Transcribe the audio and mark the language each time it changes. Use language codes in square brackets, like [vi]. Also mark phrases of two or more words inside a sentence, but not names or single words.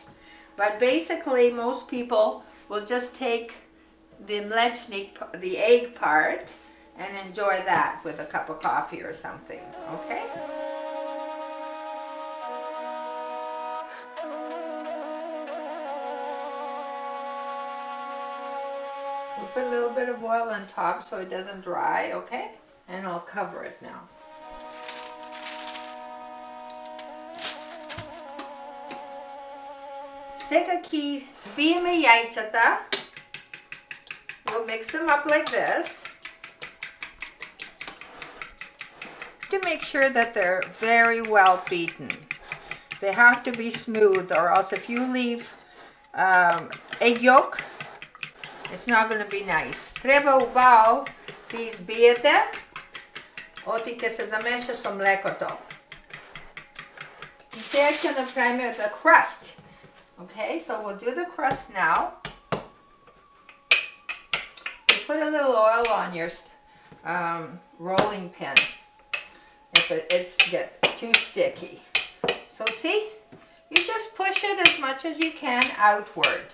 [en] But basically, most people will just take the mlechnik, the egg part, and enjoy that with a cup of coffee or something. Okay? We'll put a little bit of oil on top so it doesn't dry, okay? And I'll cover it now. [mk] Сега ки биеме яйцата. [en] We'll mix them up like this to make sure that they're very well beaten. They have to be smooth, or else if you leave egg yolk, it's not going to be nice. [mk] Treba убаво да избиете, оти ќе се замеша со млекото. И сега ќе направиме [en] the crust. Okay, so we'll do the crust now. You put a little oil on your rolling pin if it gets too sticky. So see, you just push it as much as you can outward.